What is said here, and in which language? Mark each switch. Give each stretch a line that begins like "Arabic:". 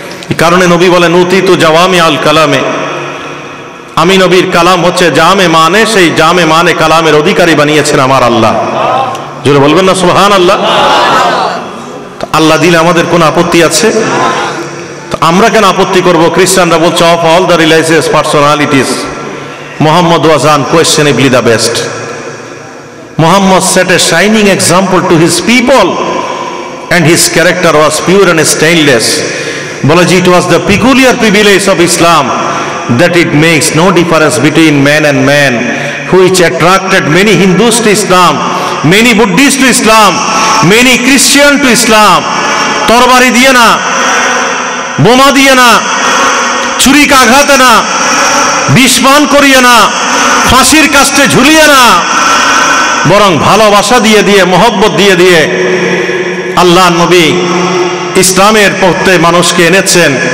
Bangla: এই কারণে নবী বলেন উতিতু জাওয়ামি আল কালামে, আমি নবীর কালাম হচ্ছে জামে মানে, সেই জামে মানে কালামের অধিকারী বানিয়েছেন আমার আল্লাহ। জোরে বলবেন না সুবহানাল্লাহ? আল্লাহ দিলে আমাদের কোন আপত্তি আছে? আমরা কেন আপত্তি করব? খ্রিস্টানরা বলছে
English: Of all the religious personalities Muhammad was unquestionably the best. Muhammad set a shining example to his people and his character was pure and stainless. Balaji, it was the peculiar privilege of Islam that it makes no difference between man and man, which attracted many Hindus to Islam, many Buddhists to Islam, many Christians to Islam.
Bangla: তরবারি দিয়ে না, বোমা দিয়ে না, ছুরিকাঘাতে না, বিষ পান করিয়ে না, ফাঁসির কাস্টে ঝুলিয়ে না, বরং ভালোবাসা দিয়ে দিয়ে, মহব্বত দিয়ে দিয়ে আল্লাহ নবী ইসলামের পথে মানুষকে এনেছেন।